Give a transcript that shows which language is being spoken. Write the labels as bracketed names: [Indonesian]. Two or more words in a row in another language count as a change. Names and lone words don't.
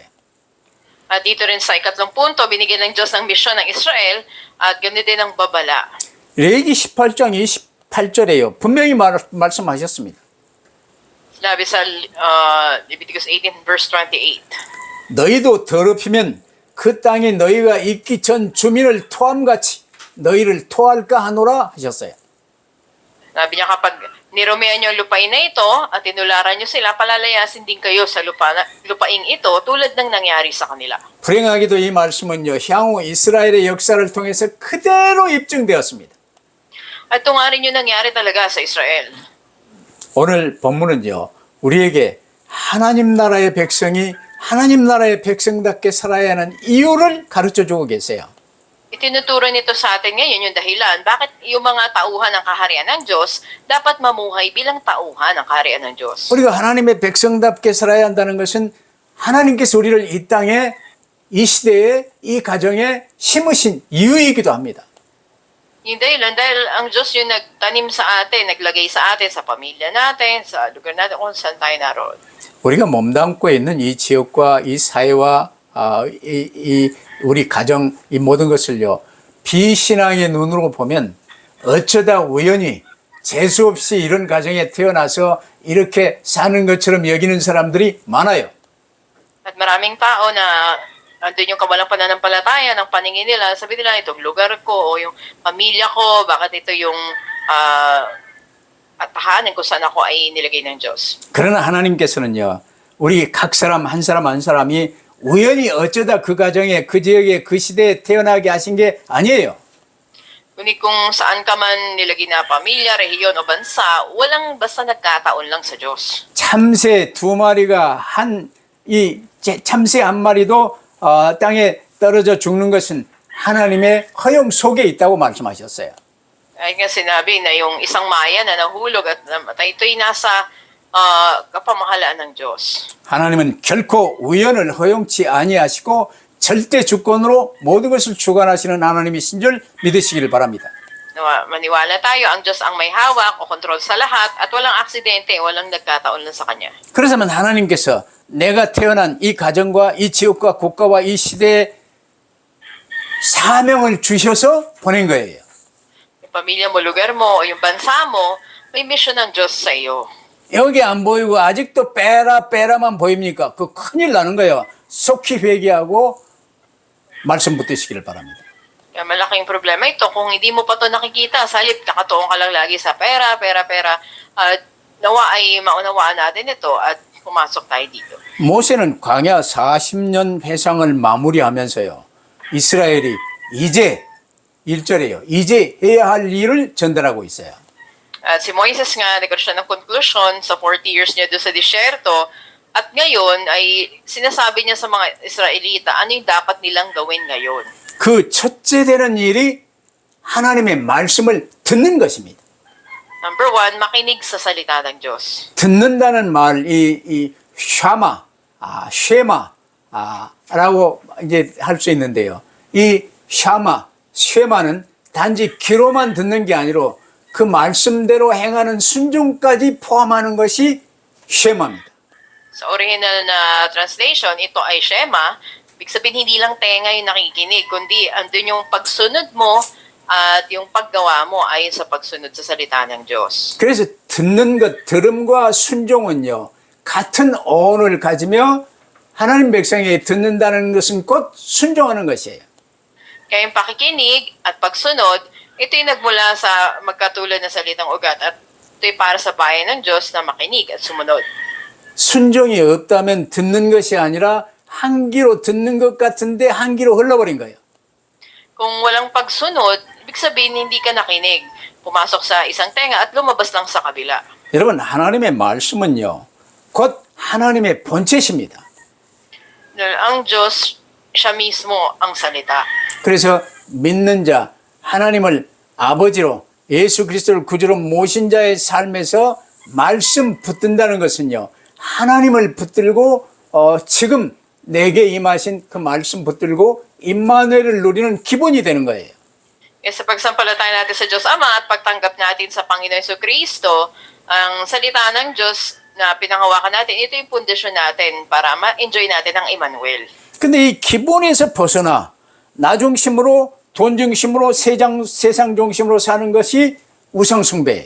[Filipino] At dito rin sa ikatlong punto, binigyan ng Diyos ng misyon ng Israel at ganito din ang babala. [Korean] 레위기 18장 28절에요. 분명히 말씀하셨습니다. [Filipino] Sinabi sa Leviticus 18 verse 28. [Korean] 너희도 더럽히면 그 땅에 너희가 있기 전 주민을 토함같이 너희를 토할까 하노라 하셨어요. [Filipino] Sabi niya, kapag nirumihan niyo ang lupain na ito at tinularan niyo sila, palalayasin din kayo sa lupaing ito tulad ng nangyari sa kanila. [Korean] 불행하게도 이 말씀은요, 향후 이스라엘의 역사를 통해서 그대로 입증되었습니다. [Filipino] At ito nga rin yung nangyari talaga sa Israel. [Korean] 오늘 본문은요, 우리에게 하나님 나라의 백성이 하나님 나라의 백성답게 살아야 하는 이유를 가르쳐 주고 계세요. [Filipino] Itinuturo nito sa atin ngayon yung dahilan bakit yung mga tauhan ng kaharian ng Diyos dapat mamuhay bilang tauhan ng kaharian ng Diyos. [Korean] 우리가 하나님의 백성답게 살아야 한다는 것은 하나님께서 우리를 이 땅에, 이 시대에, 이 가정에 심으신 이유이기도 합니다. [Filipino] Yung dahilan, dahil ang Diyos yung nagtanim sa atin, naglagay sa atin, sa pamilya natin, sa lugar natin, kung saan tayo naroon. [Korean] 우리가 몸담고 있는 이 지역과 이 사회와 우리 가정 이 모든 것을요, 비신앙의 눈으로 보면 어쩌다 우연히 재수 없이 이런 가정에 태어나서 이렇게 사는 것처럼 여기는 사람들이 많아요. [Filipino] At maraming tao na andun yung kawalang pananampalataya ng paningin nila, sabi nila itong lugar ko o yung pamilya ko, bakit ito yung tahanan kung saan ako ay nilagay ng Diyos. [Korean] 그러나 하나님께서는요, 우리 각 사람 한 사람 한 사람이 우연히 어쩌다 그 가정에 그 지역에 그 시대에 태어나게 하신 게 아니에요. [Filipino] Ngunit kung saan ka man nilagay na pamilya, rehiyon o bansa, walang basta nagkataon lang sa Diyos. [Korean] 참새 두 마리가 참새 한 마리도 땅에 떨어져 죽는 것은 하나님의 허용 속에 있다고 말씀하셨어요. [Filipino] Ay nga sinabi na yung isang maya na nahulog at namatay, ito'y nasa kapamahalaan ng Diyos. [Korean] 하나님은 결코 우연을 허용치 아니하시고 절대 주권으로 모든 것을 주관하시는 하나님이신 줄 믿으시기를 바랍니다. [Filipino] Maniwala tayo, ang Diyos ang may hawak o kontrol sa lahat at walang aksidente, walang nagkataon lang sa Kanya. [Korean] 그래서면 하나님께서 내가 태어난 이 가정과 이 지역과 국가와 이 시대에 사명을 주셔서 보낸 거예요. [Filipino] Yung pamilya mo, lugar mo, o yung bansa mo, may mission ng Diyos sa iyo. [Korean] 여기 안 보이고 아직도 빼라만 보입니까? 그 큰일 나는 거예요. 속히 회개하고 말씀 붙드시기를 바랍니다. [Filipino] Kaya malaking problema ito. Kung hindi mo pa ito nakikita, sa halip nakatuon ka lang lagi sa pera, nawa ay maunawaan natin ito at pumasok tayo dito. [Korean] 모세는 광야 40년 회상을 마무리하면서요, 이스라엘이 이제 1절에요. 이제 해야 할 일을 전달하고 있어요. [Filipino] At si Moises nga, nagkaroon siya ng conclusion sa 40 years niya doon sa disyerto. At ngayon ay sinasabi niya sa mga Israelita ano yung dapat nilang gawin ngayon. [Korean] 그 첫째 되는 일이 하나님의 말씀을 듣는 것입니다. [English] Number one, [Filipino] makinig sa salita ng Diyos. [Korean] 듣는다는 말, 이 쉐마라고 이제 할 수 있는데요. 이 쉐마는 단지 귀로만 듣는 게 아니라 그 말씀대로 행하는 순종까지 포함하는 것이 쉐마입니다. [Filipino] Sa original na translation, ito ay Shema. Ibig sabihin, hindi lang tenga yung nakikinig, kundi andun yung pagsunod mo at yung paggawa mo ayon sa pagsunod sa salita ng Diyos. [Korean] 그래서 듣는 것, 들음과 순종은요, 같은 어원을 가지며 하나님 백성에게 듣는다는 것은 곧 순종하는 것이에요. [Filipino] Kaya yung pakikinig at pagsunod, ito yung nagmula sa magkatulad na salitang ugat at ito'y para sa bayan ng Diyos na makinig at sumunod. [Korean] 순종이 없다면 듣는 것이 아니라 한 귀로 듣는 것 같은데 한 귀로 흘러버린 거예요. [Filipino] Kung walang pagsunod, ibig sabihin hindi ka nakinig. Pumasok sa isang tenga at lumabas lang sa kabila. [Korean] 여러분, 하나님의 말씀은요, 곧 하나님의 본체십니다. [Filipino] Dahil ang Diyos, siya mismo ang salita. [Korean] 그래서 믿는 자, 하나님을 아버지로 예수 그리스도를 구주로 모신 자의 삶에서 말씀 붙든다는 것은요, 하나님을 붙들고 지금 내게 임하신 그 말씀 붙들고 임마누엘을 누리는 기본이 되는 거예요. [Filipino] Kaya sa pagsampalataya natin sa Diyos Ama at pagtanggap natin sa Panginoon Jesucristo, ang salita ng Diyos na pinanghawakan natin, ito yung pundasyon natin para ma-enjoy natin ang Emmanuel. [Korean] 근데 이 기본에서 벗어나 나 중심으로 돈 중심으로 세상 중심으로 사는 것이 우상숭배예요.